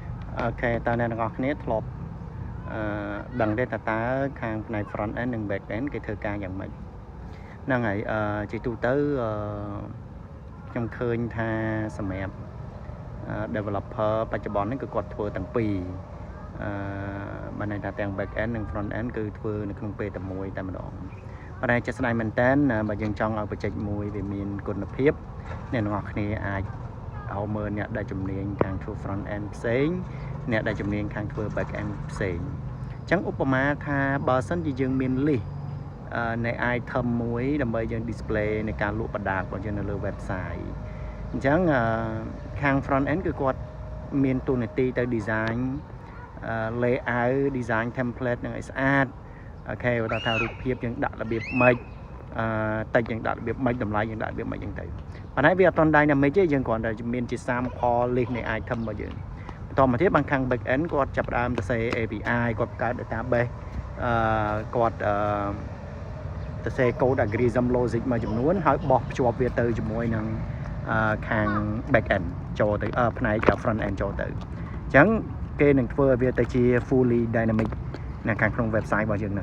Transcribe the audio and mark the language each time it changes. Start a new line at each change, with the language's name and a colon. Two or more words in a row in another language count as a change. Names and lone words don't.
Khmer: ok តើអ្នកទាំងអស់គ្នាធ្លាប់ដឹងទេតើខាងផ្នែក
English: front end
Khmer: និង
English: back end
Khmer: គេធ្វើការយ៉ាងម៉េចហ្នឹងហើយជាទូទៅខ្ញុំឃើញថាសម្រាប់ developer បច្ចុប្បន្ននេះគឺគាត់ធ្វើទាំងពីរបានន័យថាទាំង
English: back end
Khmer: និង
English: front end
Khmer: គឺធ្វើនៅក្នុងពេលតែមួយ តែម្ដងប៉ុន្តែជាក់ស្ដែងមែនតើបើយើងចង់ឲ្យបច្ចេកមួយវាមានគុណភាពអ្នកទាំងអស់គ្នាអាចឲ្យមើលអ្នកដែលជំនាញខាងធ្វើ
English: front end
Khmer: ផ្សេងអ្នកដែលជំនាញខាងធ្វើ
English: back end
Khmer: ផ្សេង អញ្ចឹងឧបមាថាបើសិនជាយើងមាន list នៃ item មួយដើម្បីយើង display ในការលក់បណ្ដាលរបស់យើងនៅលើ website អញ្ចឹងខាង
English: front end
Khmer: គឺ គាត់មានតួនាទីទៅ
English: design layout design template
Khmer: នឹងឲ្យស្អាតអូខេគាត់ថារូបភាពយើងដាក់របៀបម៉េច តែយើងដាក់របៀបម៉េចតម្លៃយើងដាក់របៀបម៉េចអញ្ចឹងទៅប៉ុន្តែវាអត់ទាន់ dynamic ទេយើងគ្រាន់តែមានជា
English: sample list
Khmer: នៃ item របស់យើងបន្តមកទៀតបានខាង
English: back end
Khmer: គាត់ចាប់ផ្ដើមទៅ
English: say API
Khmer: គាត់បង្កើត database គាត់ទៅ
English: say code algorithm logic
Khmer: មួយចំនួនហើយបោះភ្ជាប់វាទៅជាមួយនឹងខាង
English: back end
Khmer: ចូលទៅផ្នែក
English: front end
Khmer: ចូលទៅអញ្ចឹងគេនឹងធ្វើឲ្យវាទៅជា
English: fully dynamic
Khmer: នៅខាងក្នុង website របស់យើងហ្នឹង